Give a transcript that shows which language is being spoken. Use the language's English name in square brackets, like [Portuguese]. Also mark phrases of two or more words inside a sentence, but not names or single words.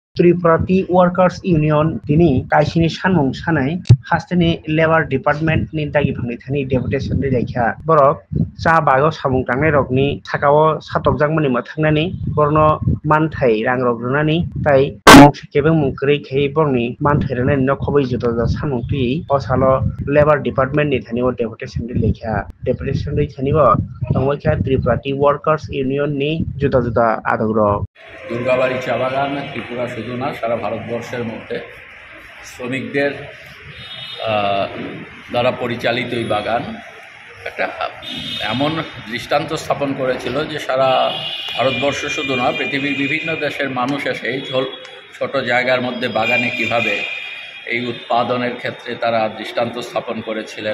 [Kok Borok] त्रिपुरा टी वर्कर्स यूनियन दिनै काइसिनि सानमुं सानाय हास्टेनि [English] Labour Department [Kok Borok] नि दागिफांनि थानि डेपुटेशन रेखा बरक चा बागो सामुं थांनाय रगनि थाकाओ सातकजांमोननि मोथांनानै बरनो मानथाय रां रग्रोनानै ताइ केबे मुंक्रै खै बरनि मानथाय रनानै न खबै जुदा सामुं तुइ असालो [English] Labour Department [Kok Borok] नि थानि डेपुटेशन रेखा डेपुटेशन थानिबो तंगोखा त्रिपुरा टी वर्कर्स यूनियन नि जुदा जुदा आदग्रह [Bangla] দুর্গাবাড়ি চা বাগান ত্রিপুরা শুধু না সারা ভারতবর্ষের মধ্যে শ্রমিকদের দ্বারা পরিচালিত এই বাগান একটা এমন দৃষ্টান্ত স্থাপন করেছিল যে সারা ভারতবর্ষ শুধু না পৃথিবীর বিভিন্ন দেশের মানুষ এসে এই ছোট জায়গার মধ্যে বাগানে কিভাবে এই উৎপাদনের ক্ষেত্রে তারা দৃষ্টান্ত স্থাপন করেছিলেন।